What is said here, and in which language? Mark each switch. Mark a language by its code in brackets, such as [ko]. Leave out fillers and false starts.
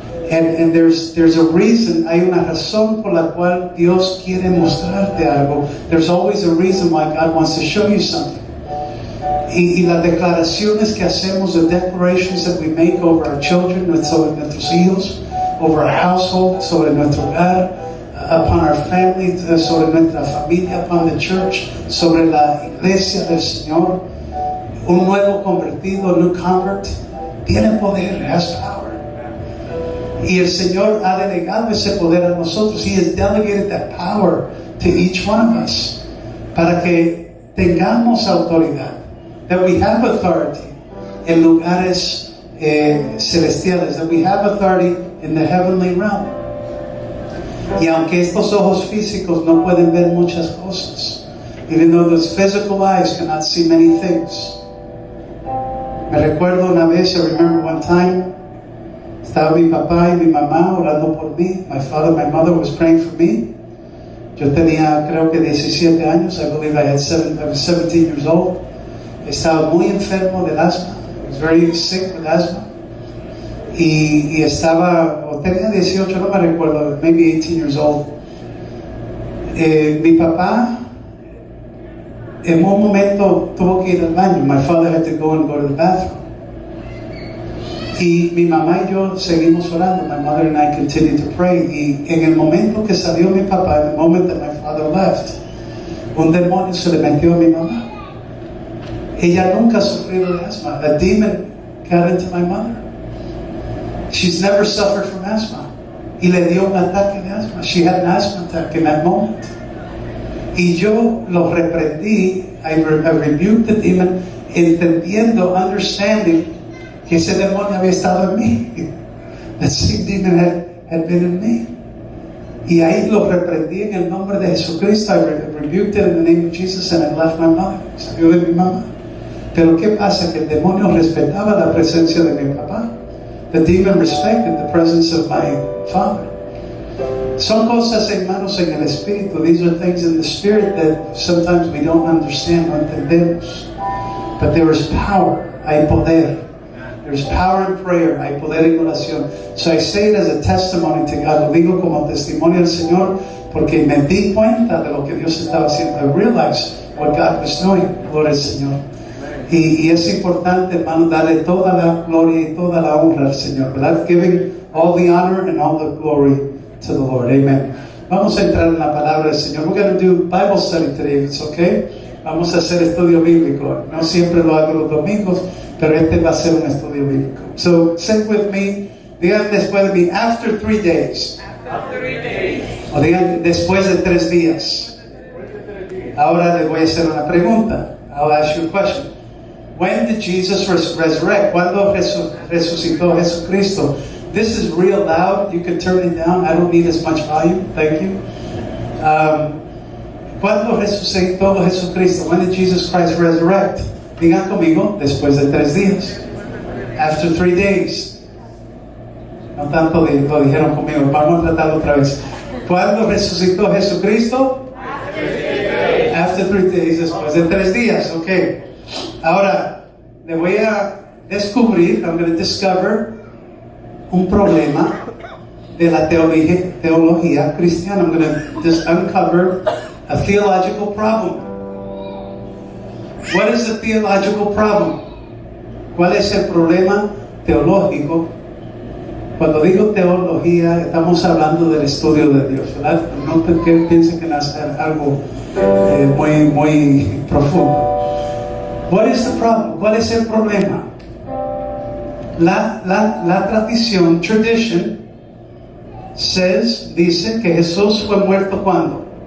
[en] And there's a reason, [es] hay una razón por la cual Dios quiere mostrarte algo. [en] There's always a reason why God wants to show you something. [es] Y las declaraciones que hacemos, [en] the declarations that we make over our children, [es] sobre nuestros hijos, [en] over our household, [es] sobre nuestro hogar, [en] upon our family, [es] sobre nuestra familia, [en] upon the church, [es] sobre la iglesia del Señor, un nuevo convertido, [en] a new convert, [es] tiene poder, [en] has power. [es] Y el Señor ha delegado ese poder a nosotros. [en] He has delegated that power to each one of us, [es] para que tengamos autoridad. [en] That we have authority [es] en lugares celestiales. [en] That we have authority in the heavenly realm. [es] Y aunque estos ojos físicos no pueden ver muchas cosas, [en] even though those physical eyes cannot see many things. [es] Me recuerdo una vez, [en] I remember one time, [es] estaba mi papá y mi mamá orando por mí. [en] My father, my mother was praying for me. [es] Yo tenía, creo que 17 años. [en] I believe I was 17 years old. [es] Estaba muy enfermo del asma. [en] I was very sick with asthma. [es] y estaba, o tenía 18, no me recuerdo, [en] maybe 18 years old. [es] Mi papá en un momento tuvo que ir al baño. [en] My father had to go to the bathroom. [es] Y mi mamá y yo seguimos orando. [en] My mother and I continued to pray. [es] Y en el momento que salió mi papá, en el [en] moment that my father left, [es] un demonio se le metió a mi mamá. Ella nunca ha sufrido de asma. [en] A demon got into my mother. She's never suffered from asthma. [es] Y le dio un ataque de asma. [en] She had an asthma attack in that moment. [es] Y yo lo reprendí. [en] I rebuked the demon, [es] entendiendo, [en] understanding [es] que ese demonio había estado en mí. [en] That same demon had been in me. [es] Y ahí lo reprendí en el nombre de Jesucristo. [en] I rebuked it in the name of Jesus and I left my mother. [es] Salió de mi mamá. Pero ¿qué pasa? Que el demonio respetaba la presencia de mi papá. [en] The demon respected the presence of my father. [es] Son cosas, hermanos, en el espíritu. [en] These are things in the spirit that sometimes we don't understand, [es] no entendemos. [en] But there is power. [es] Hay poder. [en] There's power in prayer. [es] Hay poder en oración. [en] So I say it as a testimony to God. [es] Lo digo como testimonio al Señor porque me di cuenta de lo que Dios estaba haciendo. [en] I realized what God was doing. [es] Gloria al Señor. Y es importante, hermano, darle toda la gloria y toda la honra al Señor, ¿verdad? [en] Giving all the honor and all the glory to the Lord. Amen. [es] Vamos a entrar en la palabra del Señor. [en] We're going to do Bible study today, if it's okay. [es] Vamos a hacer estudio bíblico. No siempre lo hago los domingos, pero este va a ser un estudio bíblico. So, say with me, digan después de mí, after 3 days. After 3 days. O digan después de 3 días. Ahora les voy a hacer una pregunta. [en] I'll ask you a question. When did Jesus resurrect? [es] ¿Cuándo resucitó Jesucristo? [en] This is real loud. You can turn it down. I don't need as much volume. Thank you. [es] ¿Cuándo resucitó Jesucristo? [en] When did Jesus Christ resurrect? [es] Digan conmigo, después de 3 días. [en] After 3 days. [es] No tanto lo dijeron conmigo. Vamos a tratarlo otra vez. ¿Cuándo resucitó Jesucristo? [en] After 3 days. [es] Después de 3 días. Ok. Ahora, le voy a descubrir, [en] I'm going to discover [es] un problema de la teología cristiana. [en] I'm going to just uncover a theological problem. What is the theological problem? [es] ¿Cuál es el problema teológico? Cuando digo teología, estamos hablando del estudio de Dios, ¿verdad? No que piensen que es algo muy profundo. [en] What is the problem? [es] ¿Cuál es el problema? La tradición, tradition, dice que Jesús fue muerto ¿cuándo?